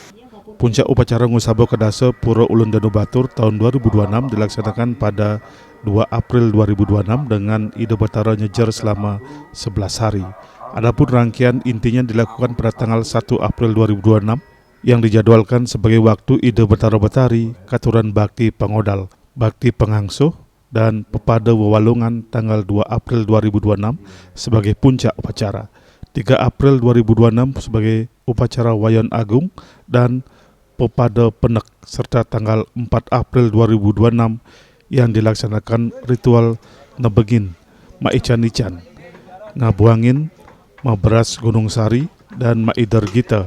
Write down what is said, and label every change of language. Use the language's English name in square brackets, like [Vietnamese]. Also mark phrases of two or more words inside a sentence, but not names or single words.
[Indonesian] Puncak upacara Ngusaba Kedasa Pura Ulun Danu Batur tahun 2026 dilaksanakan pada 2 April 2026 dengan Ida Batara nyejar selama 11 hari. Adapun rangkaian intinya dilakukan pada tanggal 1 April 2026 yang dijadwalkan sebagai waktu Ida Batara Betari, Katuran Bakti Pangodal, Bakti Pengangsuh, dan Pepada Wewalungan tanggal 2 April 2026 sebagai puncak upacara. 3 April 2026 sebagai upacara Wayon Agung dan Pepada Penek, serta tanggal 4 April 2026 yang dilaksanakan ritual Nebegin, Maican-ican, Ngabuangin, Maberas Gunung Sari, dan Maidar Gita.